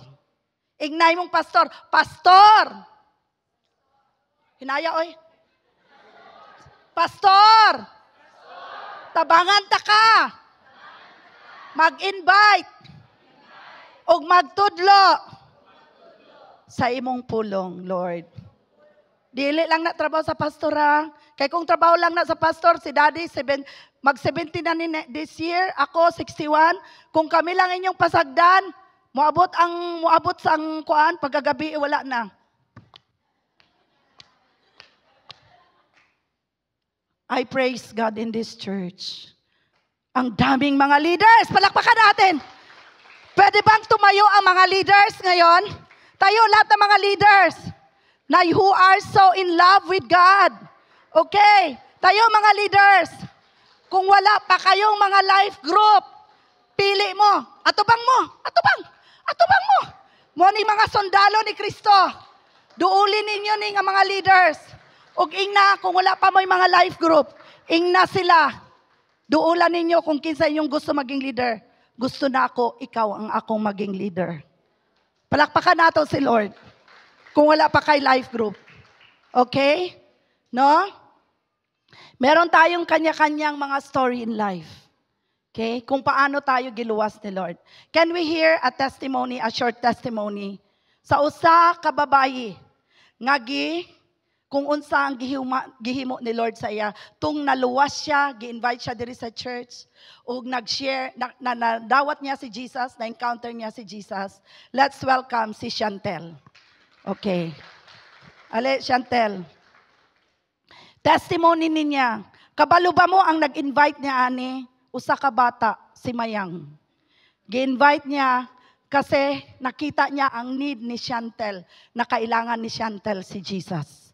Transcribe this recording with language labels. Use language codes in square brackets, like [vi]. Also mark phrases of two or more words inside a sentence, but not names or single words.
[ceb] Ignay mong pastor. Pastor! Hinaya, oy. Pastor! Tabangan ta ka. Mag-invite. O magtudlo. Sa imong pulong, Lord. Dili lang na trabaho sa pastor ha. Kaya kung trabaho lang na sa pastor, si Daddy, mag-70 na ni [en] this year, [ceb] ako 61. Kung kami lang inyong pasagdan, muabot sa ang kuan, pagkagabi, wala na. [en] I praise God in this church. [tl] Ang daming mga leaders. Palakpakan natin. Pwede bang tumayo ang mga leaders ngayon? Tayo lahat ng mga leaders na [en] who are so in love with God. [tl] Okay. Tayo mga leaders. Kung wala pa kayong mga [en] life group, [ceb] pili mo. Atubang mo. Atubang mo. Mo ni mga sundalo ni Kristo. Duulin ninyo ni nga mga leaders. Ug ingna, kung wala pa mo yung mga [en] life group, [ceb] ingna sila. Duulan ninyo kung kinsa inyong gusto maging leader. Gusto na ako, ikaw ang akong maging leader. Palakpakan nato si Lord. Kung wala pa kay [en] life group. [tl] Okay? No? Meron tayong kanya-kanyang mga [en] story in life. [tl] Okay? [ceb] Kung paano tayo giluwas ni Lord. [en] Can we hear a testimony, a short testimony? [ceb] Sa usa ka babayi, kung unsa ang gihimo ni Lord sa iya, tung naluwas siya, gi-invite siya diri sa church, ug nag-share, nadawat niya si Jesus, na-encounter niya si Jesus. [en] Let's welcome si Chantel. Okay. [ceb] Ale, Chantel. Testimony niya, kabalo ba mo ang nag-invite niya ani, usa ka bata, si Mayang. Gi-invite niya kasi nakita niya ang need ni Chantel, [tl] na kailangan ni Chantel si Jesus.